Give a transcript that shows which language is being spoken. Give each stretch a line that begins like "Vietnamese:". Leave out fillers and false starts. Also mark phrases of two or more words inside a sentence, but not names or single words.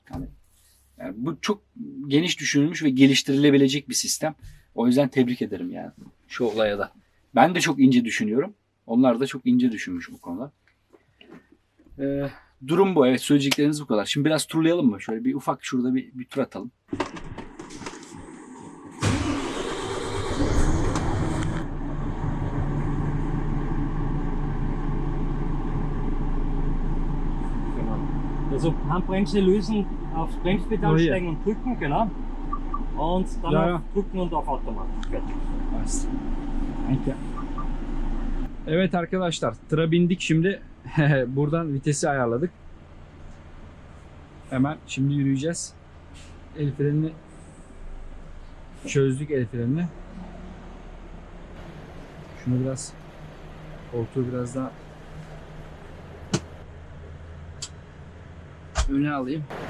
Turkish: Yani bu çok geniş düşünülmüş ve geliştirilebilecek bir sistem. O yüzden tebrik ederim yani şu olaya da. Ben de çok ince düşünüyorum. Onlar da çok ince düşünmüş bu konuda. Durum bu. Evet, söyleyecekleriniz bu kadar. Şimdi biraz turlayalım mı? Şöyle bir ufak şurada bir tur atalım.
German: Also Handbremse lösen, aufs Bremspedal Oh, ja. steigen und drücken, genau. Und dann Ja, ja. auf drücken und auf Automat. Fertig.
Turkish: Evet arkadaşlar, tıra bindik şimdi. Buradan vitesi ayarladık. Hemen şimdi yürüyeceğiz. El frenini çözdük, el frenini. Şunu biraz, koltuğu biraz daha öne alayım.